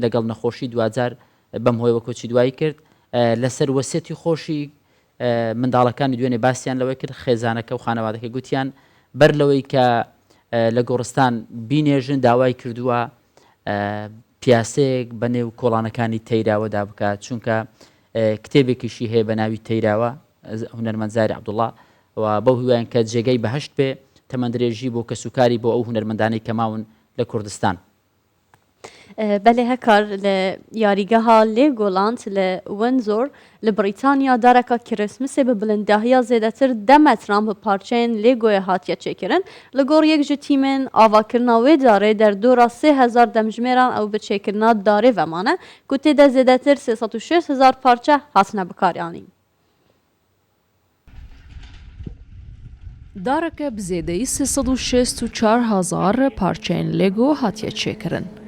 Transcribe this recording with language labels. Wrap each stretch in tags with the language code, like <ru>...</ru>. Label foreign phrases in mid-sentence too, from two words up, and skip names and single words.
<ckb>لەگەڵ نەخۆشی 2000 بەم هۆی وەکۆچی دوایی کرد لەسەر وەسێتی خۆشی منداڵەکانی دوێنێ باسییان لەوەی کرد خێزانەکە و خانەوادەکە گوتیان بەر لەوەی کە لە گۆڕستان بینێژن داوای کردووە پیاسەیەک بەنێو کۆڵانەکانی تەیراوەدا بکات چونکە کتێبێکیشی هەیە بە ناوی تەیراوە هونەرمەند زاری عەبدوڵڵا و بەو هیوایان کە جێگەی بەهەشت بێ تەمەندرێژی بۆ کەسوکاری بۆ ئەو هونەرمەندانەی کە ماون لە کوردستان.</ckb> <ku>بەێ هەکار لە یاریگەها لێگۆلاند لە وەنزۆر لە بریتانیا دارەکە کریسمسێ بە بلنداهیا زێدەتر 10 مەتران بە پارچەیەن لێگۆیە هاتیە چێکردن لەگۆڕ یەک ji تیمên avakirina wê darê derdora 3000 demjimêran ew bi çêkirina darê vemane ku tê de zêdetir 360,000 parçe hatine bikaranîn. Dareke bi zêdeyî 364,000 parçeyên Lego hatiye çêkirin.</ku>